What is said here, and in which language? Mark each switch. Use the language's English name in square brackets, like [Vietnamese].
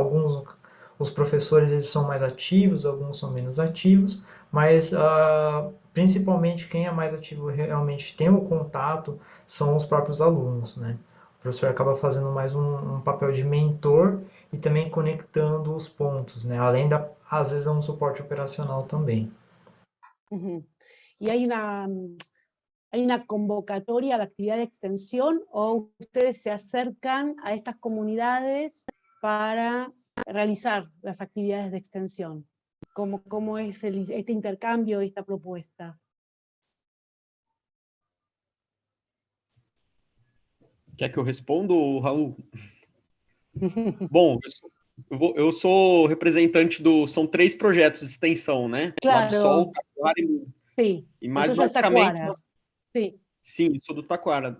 [Portuguese] Alguns, os professores, eles são mais ativos, alguns são menos ativos, mas principalmente quem é mais ativo realmente tem o contato são os próprios alunos, né? O professor acaba fazendo mais um papel de mentor e também conectando os pontos, né? Além às vezes, um suporte operacional também. [Spanish] ¿Y hay una convocatoria a la actividad de extensión o ustedes se acercan a estas comunidades para realizar las actividades de extensión? ¿Cómo es este intercambio, esta propuesta? [Portuguese] Quer que eu responda, Raul? Bom, eu sou representante são 3 projetos de extensão, né? Claro. LabSol, Taquara e Lu. Sim. E mais basicamente, Sim. Sim, sou do Taquara.